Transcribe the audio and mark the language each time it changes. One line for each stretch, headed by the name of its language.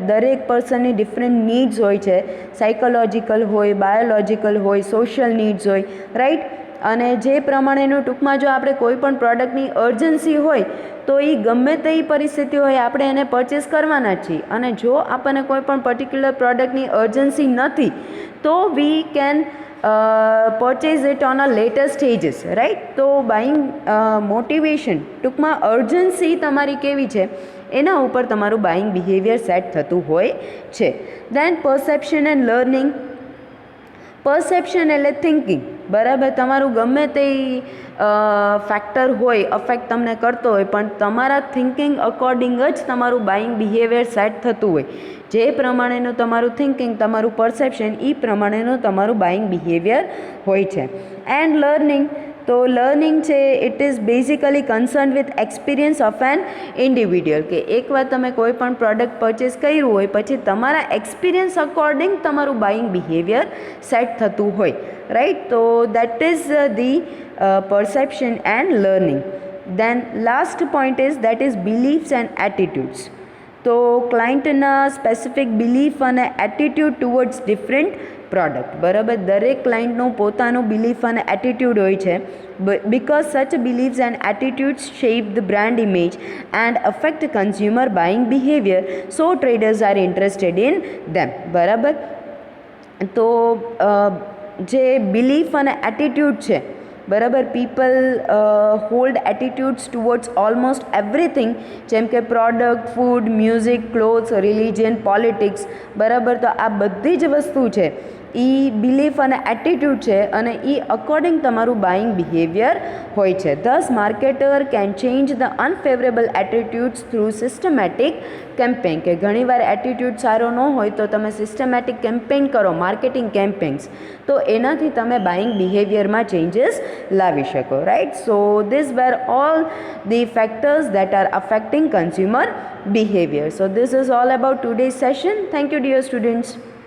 Gujarati: દરેક પર્સનની different needs હોય છે, સાયકોલોજીકલ હોય, બાયોલોજીકલ હોય, સોશિયલ નીડ્સ હોય, રાઈટ. અને જે પ્રમાણેનું ટૂંકમાં જો આપણે કોઈ પણ પ્રોડક્ટની અર્જન્સી હોય તો એ ગમે તે પરિસ્થિતિ હોય આપણે એને પરચેસ કરવાના જ છીએ, અને જો આપણને કોઈ પણ પર્ટિક્યુલર પ્રોડક્ટની અર્જન્સી નથી તો
English: We can purchase it on a later stages, right?
Gujarati: તો બાઇંગ મોટિવેશન ટૂંકમાં અર્જન્સી તમારી કેવી છે એના ઉપર તમારું બાઇંગ બિહેવિયર સેટ થતું હોય છે.
English: Then perception and learning.
Gujarati: પરસેપ્શન એટલે થિંકિંગ, બરાબર. તમારું ગમે તે ફેક્ટર હોય, અફેક્ટ તમને કરતો હોય, પણ તમારા થિંકિંગ અકોર્ડિંગ જ તમારું બાઇંગ બિહેવિયર સેટ થતું હોય. જે પ્રમાણેનું તમારું થિંકિંગ, તમારું પરસેપ્શન, એ પ્રમાણેનું તમારું બાઇંગ બિહેવિયર હોય છે. And learning. તો લર્નિંગ છે
English: it is basically concern with experience of an individual,
Gujarati: કે એકવાર તમે કોઈ પણ પ્રોડક્ટ પરચેસ કર્યું હોય પછી તમારા એક્સપિરિયન્સ અકોર્ડિંગ તમારું બાઇંગ બિહેવિયર સેટ થતું હોય, રાઈટ.
English: તો that is the perception and learning. Then last point is that is beliefs and attitudes.
Gujarati: તો ક્લાયન્ટના સ્પેસિફિક બિલીફ અને એટીટ્યૂડ ટુવર્ડ્સ ડિફરન્ટ પ્રોડક્ટ, બરાબર. દરેક ક્લાયન્ટનું પોતાનું બિલીફ અને એટીટ્યૂડ હોય છે.
English: because such beliefs and attitudes shape the brand image and affect consumer buying behaviour, so traders are interested in them,
Gujarati: બરાબર. તો જે બિલીફ અને એટીટ્યૂડ છે, બરાબર,
English: people hold attitudes towards almost everything,
Gujarati: જેમ કે product, food, music, clothes, religion, politics, બરાબર. તો આ બધી જ વસ્તુ છે એ બિલીફ અને એટીટ્યૂડ છે અને એ અકોર્ડિંગ તમારું બાઇંગ બિહેવિયર હોય છે.
English: thus marketer can change the unfavourable attitudes through systematic campaign,
Gujarati: કે ઘણીવાર એટીટ્યૂડ સારો ન હોય તો તમે સિસ્ટમેટિક કેમ્પેન કરો, માર્કેટિંગ કેમ્પેન્સ, તો એનાથી તમે બાઇંગ બિહેવિયરમાં ચેન્જીસ લાવી શકો, right.
English: So this were all the factors that are affecting consumer behavior. So this is all about today's session. Thank you, dear students.